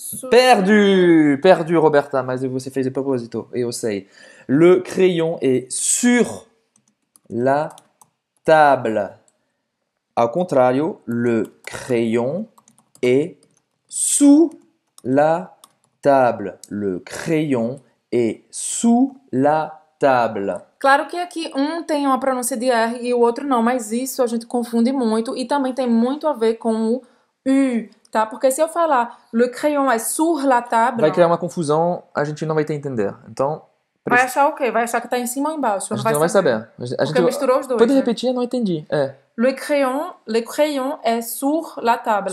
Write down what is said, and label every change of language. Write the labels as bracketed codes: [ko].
[fr] Perdu, perdu, [pt] Roberta, mas você fez de propósito, eu sei. [fr] Le crayon est sur la table. [pt] Ao contrário, [fr] le crayon est sous la table. Le crayon est sous la table. [pt] Claro que aqui um tem uma pronúncia de R e o outro não, mas isso a gente confunde muito e também tem muito a ver com o U, tá? Porque se eu falar [fr] le crayon est sur la table, [pt] Vai criar uma confusão, a gente não vai ter entender. Então, Vai achar o quê? Vai achar que tá em cima ou embaixo? A gente não vai saber. A Porque misturou os dois. Pode né? repetir? Eu não entendi. [fr] Le crayon est sur la table.